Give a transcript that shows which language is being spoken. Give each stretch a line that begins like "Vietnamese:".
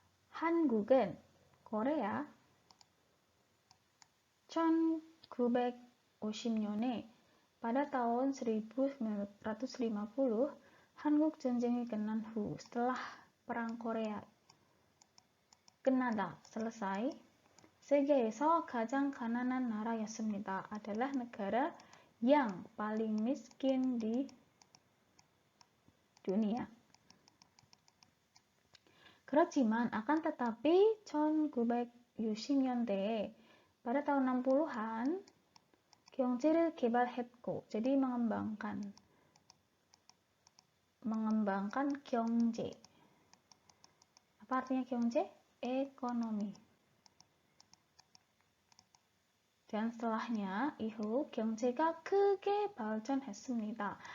Korean: 한국은 Korea 1950년에
Indonesian: pada tahun 1950
Korean: 한국 전쟁이 끝난 후
Indonesian: setelah perang Korea
Korean: 끝나다
Indonesian: selesai
Korean: 세계에서 가장 가난한 나라였습니다.
Indonesian: adalah negara yang paling miskin di dunia.
Korean: 그렇지만
Indonesian: akan tetapi
Korean: 1960년대에
Indonesian: pada tahun 60-an
Korean: 경제를 개발했고,
Indonesian: jadi mengembangkan 경제. Apa artinya 경제? Ekonomi. Dan setelahnya
Korean: 이후 경제가 크게 발전했습니다.